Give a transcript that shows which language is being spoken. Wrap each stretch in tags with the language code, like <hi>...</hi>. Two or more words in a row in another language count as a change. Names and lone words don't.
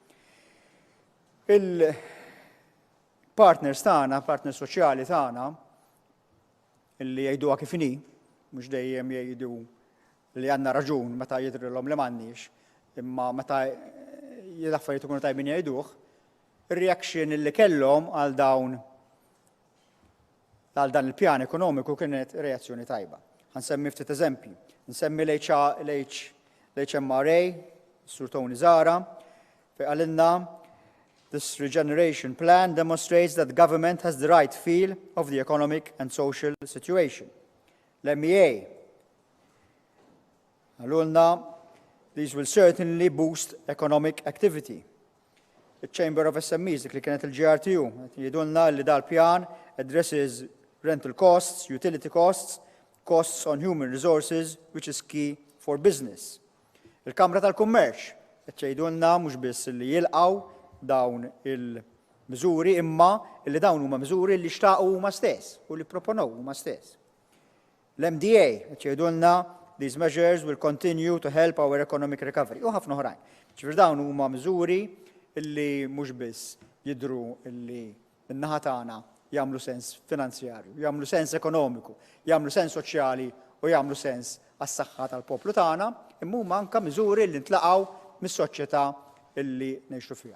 <mt>Il-partners tagħna, partners soċjali tagħna, illi jgħiduha kif inhi, mhux dejjem jgħidu li għandna raġun meta jidrilhom li m'għandniex, imma meta l-affarijiet ikunu tajbin jgħiduh, ir-reaction illi kellhom għal dawn għal dan il-pjan ekonomiku kienet reazzjoni tajba. Ħansemmi ftit eżempji. Nsemmi l-HMRA, Sur Tony Zara, fejn għalilna</mt> <en>this regeneration plan demonstrates that government has the right feel of the economic and social situation. L-MEA għalulna these will certainly boost economic activity. Il-Chamber of SMEs,</en> <mt>dik li kienet il-GRTU, jidulna li dal-pjan</mt> <en>addresses rental costs, utility costs, costs on human resources, which is key for business.</en> <mt>Il-Kamra tal-Kummerċ, jidulna mhux biss li jilqaw dawn il-miżuri imma li dawn huma miżuri li xtaqu huma stess u li proponow huma stess.</mt> <en>L-MDA jgħidulna these measures will continue to help our economic recovery.</en> <mt>U ħafna oħrajn. Ġifier dawn huma miżuri illi mhux biss jidhru illi n-naħa tagħna jagħmlu sens finanzjarju, jagħmlu sens ekonomiku, jagħmlu sens soċjali u jagħmlu sens għas-saħħa tal-poplu tagħna, imma huma anke miżuri li ntlaqgħu mis-soċjetà illi ngħixu fiha.</mt>